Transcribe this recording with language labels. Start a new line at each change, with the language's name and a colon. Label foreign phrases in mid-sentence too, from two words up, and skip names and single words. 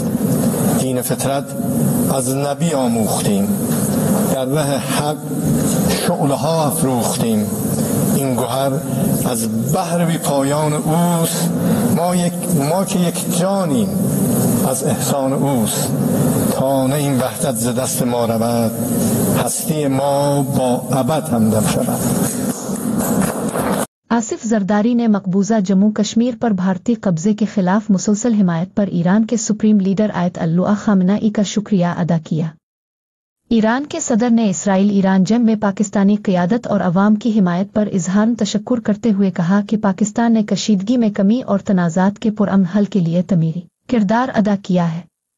Persian: دین فطرت از نبی آموختیم، در راه حق شعله ها افروختیم. این گوهر از بحر بی پایان اوست، ما که یک جانیم از احسان اوست. تا نه این وحدت ز دست ما رود، هستی ما با ابد همدم شود.
Urdu: آصف زرداری نے مقبوضہ جموں کشمیر پر بھارتی قبضے کے خلاف مسلسل حمایت پر ایران کے
English: Supreme Leader
Urdu: آیت اللہ خامنہ ای کا شکریہ ادا کیا. ایران کے صدر نے اسرائیل ایران جنگ میں پاکستانی قیادت اور عوام کی حمایت پر اظہار تشکر کرتے ہوئے کہا کہ پاکستان نے کشیدگی میں کمی اور تنازعات کے پرامن حل کے لیے تعمیری کردار ادا کیا ہے.